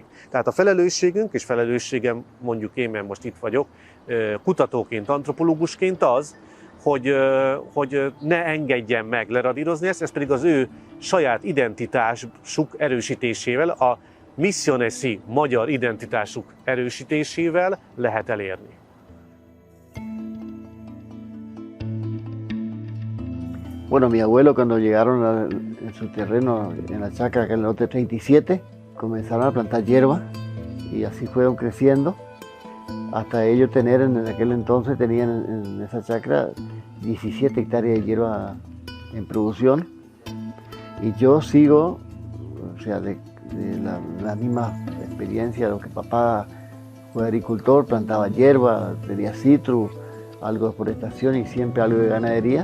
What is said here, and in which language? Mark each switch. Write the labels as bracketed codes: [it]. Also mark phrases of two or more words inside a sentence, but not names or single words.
[hu] Tehát a felelősségünk, és felelősségem mondjuk én, mert most itt vagyok, kutatóként, antropológusként az, hogy ne engedjen meg leradírozni ezt, ez pedig az ő saját identitásuk erősítésével, a missionesi magyar identitásuk erősítésével lehet elérni. [es] Bueno, mi abuelo cuando llegaron en su terreno, en la chacra, acá en el lote 37, comenzaron a plantar hierba y así fueron creciendo hasta ellos tener, en aquel entonces tenían en esa chacra 17 hectáreas de hierba en producción, y yo sigo, o sea, de la misma experiencia, lo que papá fue agricultor, plantaba hierba, tenía citrus, algo de forestación y siempre algo de ganadería.